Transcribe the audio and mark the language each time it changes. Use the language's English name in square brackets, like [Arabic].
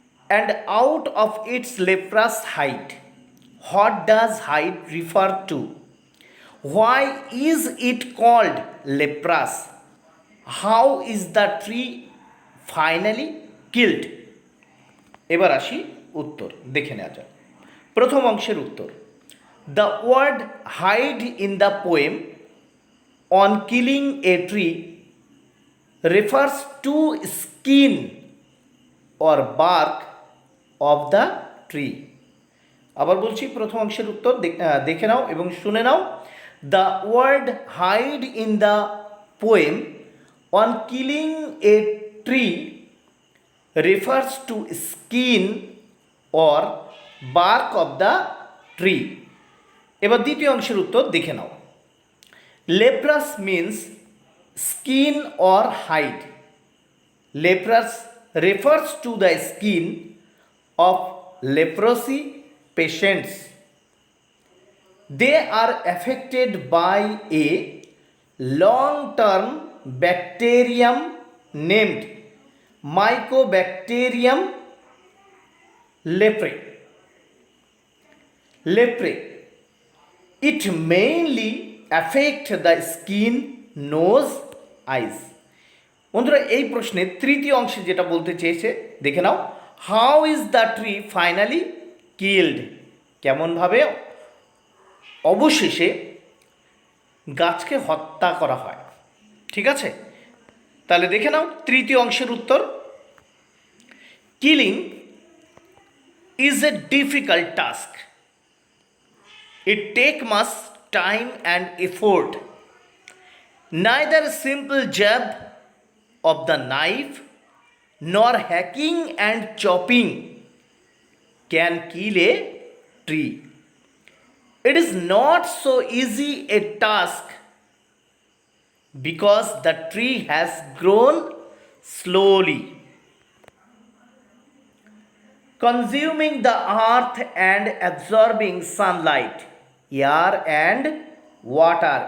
[English] And out of its leprous height, what does height refer to? Why is it called leprous? How is the tree finally killed? [Bangla] এবার আসি উত্তর দেখে নেওয়া যাক। প্রথম অংশের উত্তর, [English] The word hide in the poem on killing a tree refers to skin or bark of the tree. [Bangla] আবার বলছি, প্রথম অংশের উত্তর দেখে নাও এবং শুনে নাও। [English] The word hide in the poem on killing a tree refers to skin or bark of the tree। [Bangla] এবার দ্বিতীয় অংশের উত্তর দেখে নাও। [English] leprous means skin or hide. Leprous refers to the skin of leprosy patients. They are affected by a long-term bacterium named Mycobacterium leprae. It mainly affect the skin, nose, eyes. [Bangla] বন্ধুরা, এই প্রশ্নের তৃতীয় অংশে যেটা বলতে চেয়েছে দেখে নাও। [English] How is the tree finally killed? [Bangla] কেমনভাবে অবশেষে গাছকে হত্যা করা হয়। ঠিক আছে, তাহলে দেখে নাও তৃতীয় অংশের উত্তর। [English] Killing is a difficult task. It take much time and effort. Neither simple jab of the knife nor hacking and chopping can kill a tree. It is not so easy a task because the tree has grown slowly, consuming the earth and absorbing sunlight, air and water.